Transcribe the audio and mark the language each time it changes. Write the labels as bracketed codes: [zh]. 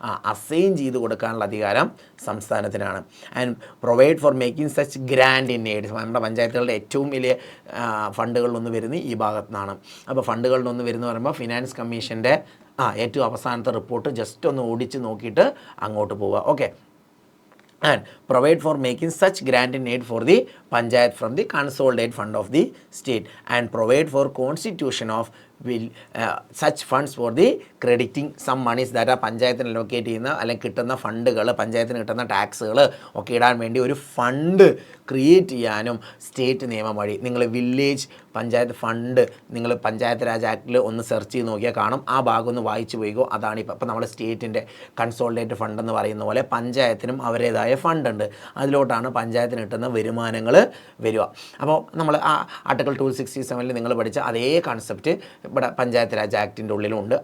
[ml] Assign ചെയ്ത് കൊടുക്കാനുള്ള അധികാരം സംസ്ഥാനത്തിനാണ്. [en] And provide for making such grant in aid. [ml] നമ്മുടെ പഞ്ചായത്തുകളുടെ ഏറ്റവും വലിയ ഫണ്ടുകളിലൊന്ന് വരുന്നത് ഈ ഭാഗത്തു നിന്നാണ്. അപ്പോൾ ഫണ്ടുകളിലൊന്ന് വരുന്ന പറയുമ്പോൾ ഫിനാൻസ് കമ്മീഷൻ്റെ ഏറ്റവും അവസാനത്തെ റിപ്പോർട്ട് ജസ്റ്റ് ഒന്ന് ഓടിച്ച് നോക്കിയിട്ട് അങ്ങോട്ട് പോവുക. [en] okay, and provide for making such grant in aid for the panchayat from the consolidated fund of the state, and provide for constitution of such funds for the crediting some monies that are [ml] പഞ്ചായത്തിന് allocate ചെയ്യുന്ന അല്ലെങ്കിൽ കിട്ടുന്ന ഫണ്ടുകൾ, പഞ്ചായത്തിന് കിട്ടുന്ന ടാക്സുകൾ ഒക്കെ ഇടാൻ വേണ്ടി ഒരു ഫണ്ട് ക്രിയേറ്റ് ചെയ്യാനും സ്റ്റേറ്റ് നിയമം വഴി. നിങ്ങൾ വില്ലേജ് പഞ്ചായത്ത് ഫണ്ട് നിങ്ങൾ പഞ്ചായത്ത് രാജ് ആക്ടിൽ ഒന്ന് സെർച്ച് ചെയ്ത് നോക്കിയാൽ കാണും. ആ ഭാഗം ഒന്ന് വായിച്ചു പോയിക്കോ. അതാണ് ഇപ്പോൾ നമ്മൾ സ്റ്റേറ്റിൻ്റെ കൺസോളിഡേറ്റ് ഫണ്ട് എന്ന് പറയുന്ന പോലെ പഞ്ചായത്തിനും അവരുടേതായ ഫണ്ടുണ്ട്. അതിലോട്ടാണ് പഞ്ചായത്തിന് കിട്ടുന്ന വരുമാനങ്ങൾ വരിക. അപ്പോൾ നമ്മൾ ആ ആർട്ടിക്കിൾ 267 നിങ്ങൾ പഠിച്ച അതേ കൺസെപ്റ്റ് ഇവിടെ പഞ്ചായത്ത് രാജ് ആക്ടിൻ്റെ ഉള്ളിലുണ്ട്.